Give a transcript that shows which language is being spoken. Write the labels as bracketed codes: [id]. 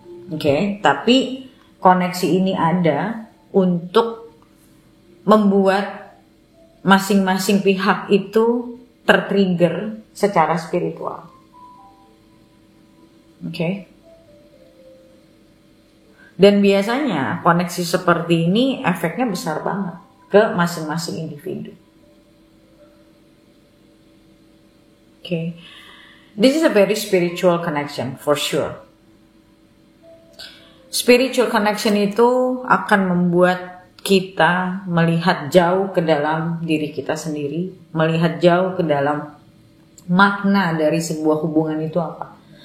[id] Oke, tapi koneksi ini ada untuk membuat masing-masing pihak itu tertrigger secara spiritual. Oke. Dan biasanya koneksi seperti ini efeknya besar banget ke masing-masing individu. Oke. [en] This is a very spiritual connection for sure. [id] Spiritual connection itu akan membuat kita melihat jauh ke dalam diri kita sendiri, melihat jauh ke dalam makna dari sebuah hubungan itu apa.